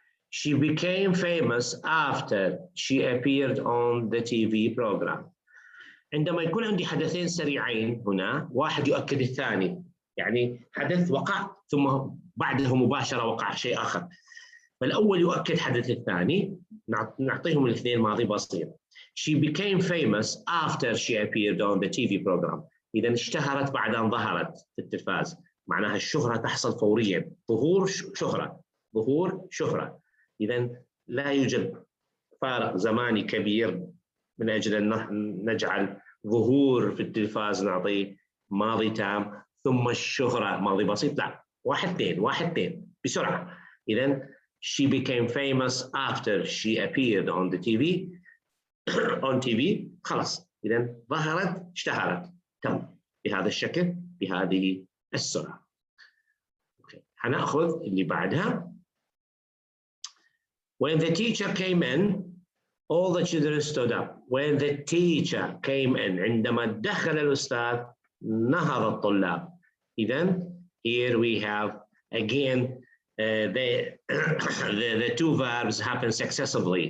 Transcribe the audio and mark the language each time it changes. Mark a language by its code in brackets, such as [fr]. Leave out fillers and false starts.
[en] She became famous after she appeared on the TV program. [ar] عندما يكون عندي حدثين سريعين هنا واحد يؤكد الثاني، يعني حدث وقع ثم بعده مباشرة وقع شيء آخر، فالأول يؤكد حدث الثاني، نعطيهم الاثنين ماضي بسيط. [en] She became famous after she appeared on the TV program. [ar] إذا اشتهرت بعد أن ظهرت في التلفاز، معناها الشهرة تحصل فوريا، ظهور شهرة. إذا لا يوجد فارق زماني كبير من أجل أن نجعل ظهور في التلفاز نعطيه ماضي تام ثم الشهرة ماضي بسيط. لا، واحد اثنين بسرعة. [en] إذن she became famous after she appeared on the TV on TV. [ar] خلاص، إذن ظهرت اشتهرت، تم بهذا الشكل بهذه السرعة. هنأخذ اللي بعدها. [en] When the teacher came in, all the children stood up. When the teacher came in, [ar] عندما دخل الأستاذ نهض الطلاب. [en] إذن here we have again the two verbs happen successively.